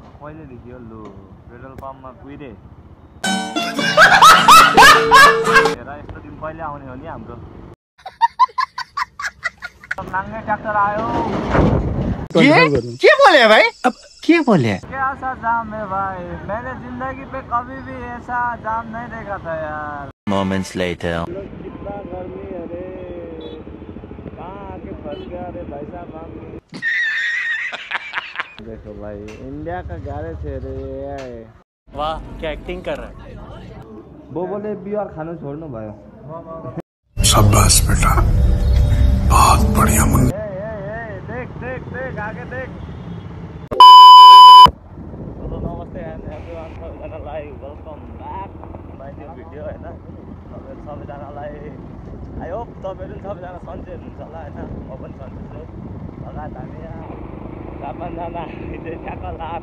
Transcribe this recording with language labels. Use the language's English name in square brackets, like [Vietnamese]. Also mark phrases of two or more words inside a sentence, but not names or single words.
[Nepali] पहिलेदेखि हो लु पेट्रोल पम्पमा कुहिरे यस्तो दिन पहिले आउने हो नि हाम्रो नाङ्गे ट्र्याक्टर आयो के बोले भाई अब के बोले [Hindi] क्या सा जाम है भाई मैंने जिंदगी पे कभी भी ऐसा जाम नहीं देखा था यार [English] moments later [Hindi] कितना गर्मी है रे कहाँ आके फंस गया रे भाई साहब हम देखो भाई इंडिया का गैरेज है रे वाह क्या एक्टिंग कर रहा है [Nepali] बोबोले बियर खानु छोड्नु भयो [Hindi] शाबाश बेटा बहुत बढ़िया मुन्ना देख देख देख आगे देख [Nepali] हेलो नमस्ते [English] and everyone [Nepali] सबैजनालाई [English] welcome back my new video [Nepali] हैन तपाईहरु सबैजनालाई [English] I hope [Nepali] तपाईहरु सबैजना सन्चै हुनुहुन्छ होला हैन म पनि सन्चै छु लगायत हामी यहाँ 4-5 जना ठ्याक्क लाएर